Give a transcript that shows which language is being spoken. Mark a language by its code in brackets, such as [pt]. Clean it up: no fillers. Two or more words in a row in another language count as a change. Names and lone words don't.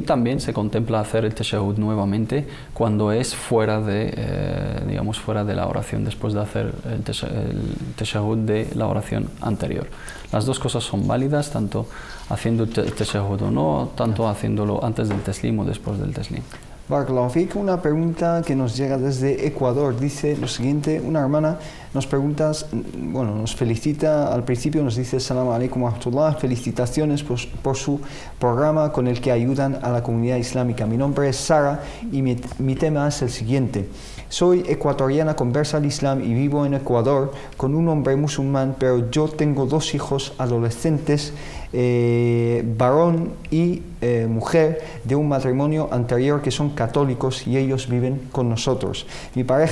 [es] También se contempla hacer el tashahhud nuevamente cuando es fuera de la oración, después de hacer el tashahhud de la oración anterior. Las dos cosas son válidas, tanto haciendo el tashahhud o no, tanto haciéndolo antes del taslim o después del taslim. [ar] Barakallahu fik, [es] una pregunta que nos llega desde Ecuador. Dice lo siguiente: una hermana nos felicita al principio, nos dice: [ar] Assalamu alaikum wa rahmatullah, [es] felicitaciones por su programa con el que ayudan a la comunidad islámica. Mi nombre es Sara y mi tema es el siguiente. Soy ecuatoriana conversa al Islam y vivo en Ecuador con un hombre musulmán, pero yo tengo dos hijos adolescentes, varón y mujer, de un matrimonio anterior que son católicos y ellos viven con nosotros.